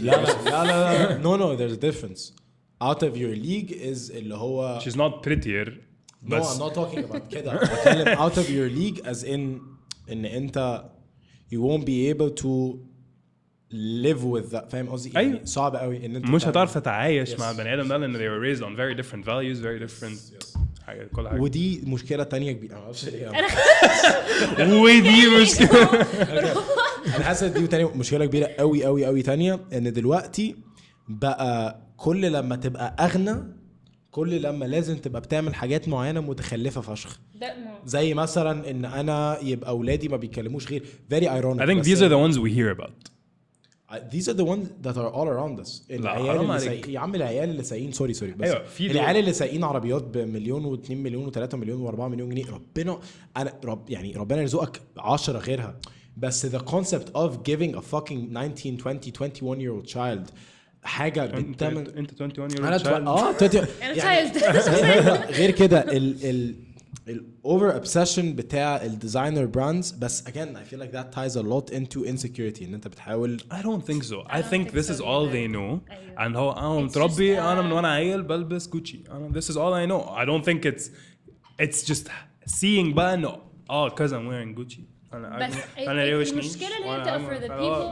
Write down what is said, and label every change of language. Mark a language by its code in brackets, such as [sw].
[en] لا no there's a difference. Out of your league is [ar] اللي هو [en] she's not prettier. No, I'm not talking about كده. بتكلم out of your league as in [ar] إن أنت [en] you won't be able to live with that. [ar] فاهم قصدي؟ أيوة. يعني صعب قوي إن أنت مش هتعرف تتعايش مع بني آدم ده لأن [en] they were raised on very different [ar] values very different حاجة كل حاجة. ودي مشكلة تانية كبيرة. ما أعرفش ليه. ودي مشكلة. أنا حاسس دي تانية مشكلة كبيرة قوي تانية إن دلوقتي بقى كل لما تبقى أغنى كل لما لازم تبقى بتعمل حاجات معينة متخلفة فشخ. زي مثلا ان انا يبقى اولادي ما بيتكلموش غير [en] very ironic. I think these are the ones we hear about. These are the ones that are all around us. [ar] العيال اللي يا عم العيال اللي سايقين سوري بس أيوة العيال اللي سايقين عربيات بمليون و2 مليون و3 مليون و4 مليون جنيه. ربنا انا يعني ربنا يرزقك 10 غيرها. [en] بس the concept of giving a fucking 19 20 21 year old child [ar] حاجه بتمن [en] انت 21 year old أنا child. [ar] غير كده الاوفر obsession بتاع الديزاينر براندز. [en] بس again I feel like that ties a lot into insecurity [ar] ان انت بتحاول. [en] I don't think so. I think this is all they know. [ar] أيوة. And هو انا متربي انا من وانا عيل بلبس جوتشي. [en] This is all I know. I don't think it's just seeing [ar] بقى انه [en] because I'm wearing Gucci. [ar] انا المشكلة اللي انت [en] for the people.